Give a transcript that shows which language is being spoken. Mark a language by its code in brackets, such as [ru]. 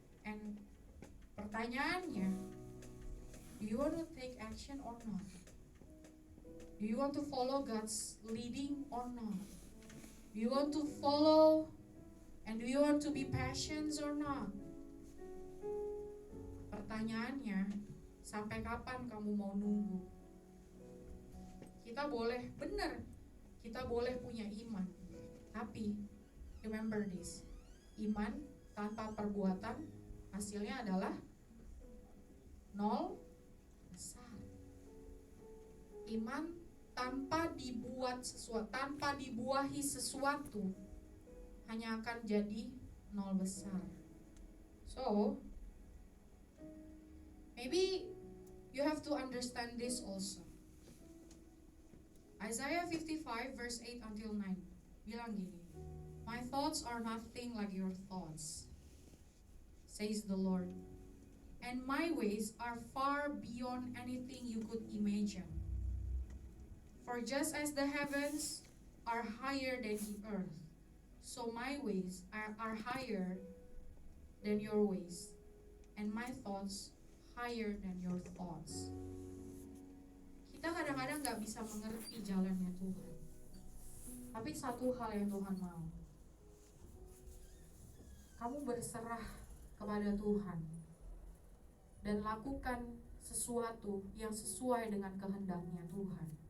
[en] And [id] pertanyaannya, [en] do you want to take action or not? Do you want to follow God's leading or not? Do you want to follow and do you want to be passionate or not? [id] Pertanyaannya, sampai kapan kamu mau nunggu? Kita boleh, benar, kita boleh punya iman. Tapi, [en] remember this, [id] iman tanpa perbuatan hasilnya adalah nol besar. Iman tanpa dibuat sesuatu, tanpa dibuahi sesuatu, hanya akan jadi nol besar. [en] So, maybe you have to understand this also. Isaiah 55 verse 8 until 9 [id] bilang gini, [en] my thoughts are nothing like your thoughts, says the Lord, and my ways are far beyond anything you could imagine. For just as the heavens are higher than the earth, so my ways are higher than your ways, and my thoughts higher than your thoughts. [id] Kita kadang-kadang gak bisa mengerti jalannya Tuhan. Tapi satu hal yang Tuhan mau, kamu berserah kepada Tuhan dan lakukan sesuatu yang sesuai dengan kehendaknya Tuhan.